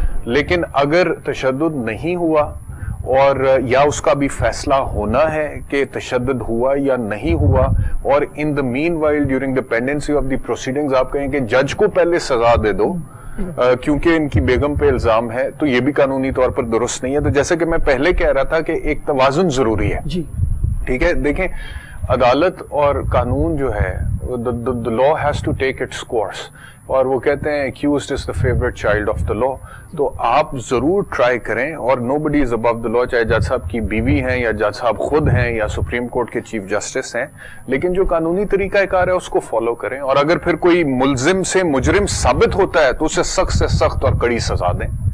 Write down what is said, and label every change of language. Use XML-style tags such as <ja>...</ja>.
<ur>لیکن اگر تشدد نہیں ہوا اور یا اس کا بھی فیصلہ ہونا ہے کہ تشدد ہوا یا نہیں ہوا، اور</ur> <en>in the meanwhile during the pendency of the proceedings</en> <ur>آپ کہیں کہ جج کو پہلے سزا دے دو کیونکہ ان کی بیگم پہ الزام ہے، تو یہ بھی قانونی طور پر درست نہیں ہے. تو جیسے کہ میں پہلے کہہ رہا تھا کہ ایک توازن ضروری ہے. ٹھیک ہے، دیکھیں عدالت اور قانون جو ہے</ur> <en>the law has to take its course،</en> <ur>اور وہ کہتے ہیں</ur> <en>accused is the favorite child of the law.</en> <ur>تو آپ ضرور ٹرائی کریں، اور</ur> <en>nobody is above the law،</en> <ur>چاہے جج صاحب کی بیوی ہیں یا جج صاحب خود ہیں یا سپریم کورٹ کے چیف جسٹس ہیں، لیکن جو قانونی طریقہ کار ہے اس کو فالو کریں، اور اگر پھر کوئی ملزم سے مجرم ثابت ہوتا ہے تو اسے سخت سے سخت اور کڑی سزا دیں.</ur>